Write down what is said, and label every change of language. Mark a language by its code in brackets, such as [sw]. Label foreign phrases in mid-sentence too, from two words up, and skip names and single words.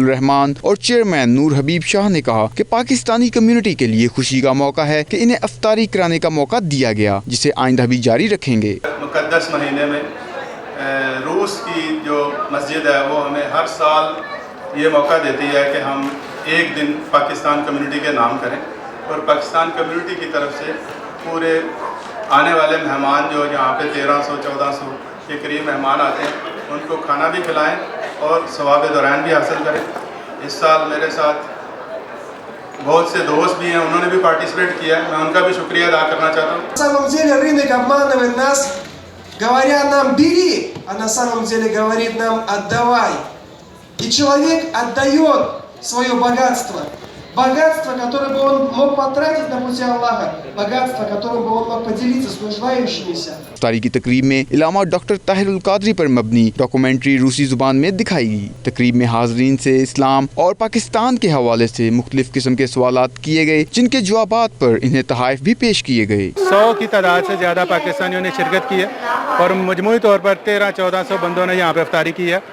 [ur] رحمان اور چیئرمین نور حبیب شاہ نے کہا کہ پاکستانی کمیونٹی کے لیے خوشی کا موقع ہے کہ انہیں افطاری کرانے کا موقع دیا گیا، جسے آئندہ بھی جاری رکھیں گے. مقدس مہینے میں روس کی جو مسجد ہے وہ ہمیں ہر سال یہ موقع دیتی ہے کہ ہم ایک دن پاکستان کمیونٹی کے نام کریں اور پاکستان کمیونٹی کی طرف سے پورے آنے والے مہمان جو یہاں پہ 1300-1400 کے قریب مہمان آتے ہیں ان کو کھانا بھی کھلائیں اور ثواب دوران بھی حاصل کریں. اس سال میرے ساتھ بہت سے دوست بھی ہیں, انہوں نے بھی پارٹیسپیٹ کیا ہے, میں ان کا بھی شکریہ ادا کرنا چاہتا ہوں. [ru] На самом деле рынок обманывает нас, говоря нам «бери», а на самом деле говорит нам «отдавай». И человек отдает свое богатство. Богатство, которое бы он мог потратить на пути Аллаха. Богатство, которым бы он мог поделиться с нуждающимися. [ur] افطاری کی تقریب میں علامہ ڈاکٹر طاہر القادری پر مبنی ڈاکومنٹری روسی زبان میں دکھائی گئی. تقریب میں حاضرین سے اسلام اور پاکستان کے حوالے سے مختلف قسم کے سوالات کیے گئے, جن کے جوابات پر انہیں تحائف بھی پیش کیے گئے. 100 کی تعداد سے زیادہ پاکستانیوں نے شرکت کی ہے اور مجموعی طور پر 1300-1400 بندوں نے یہاں پہ افطاری کی ہے.